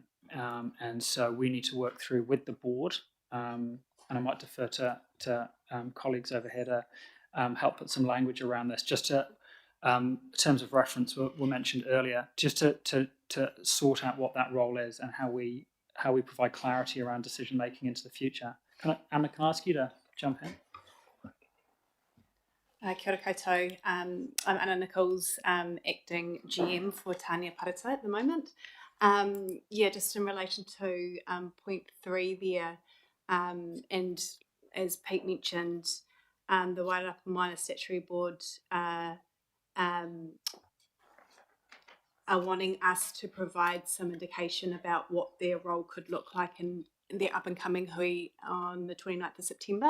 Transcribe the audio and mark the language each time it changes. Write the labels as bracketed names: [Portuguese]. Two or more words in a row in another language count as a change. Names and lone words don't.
[English] And so we need to work through with the board, and I might defer to colleagues over here to help put some language around this, just to, terms of reference were mentioned earlier, just to sort out what that role is and how we provide clarity around decision making into the future. Anna, can I ask you to jump in? [Māori] Kia ora koutou. [English] I'm Anna Nichols, acting GM for Tania Parata at the moment. Just in relation to point 3 there, and as Pete mentioned, the Wairarapa Minor Statutory Board are wanting us to provide some indication about what their role could look like in their up and coming hui on the 29th of September.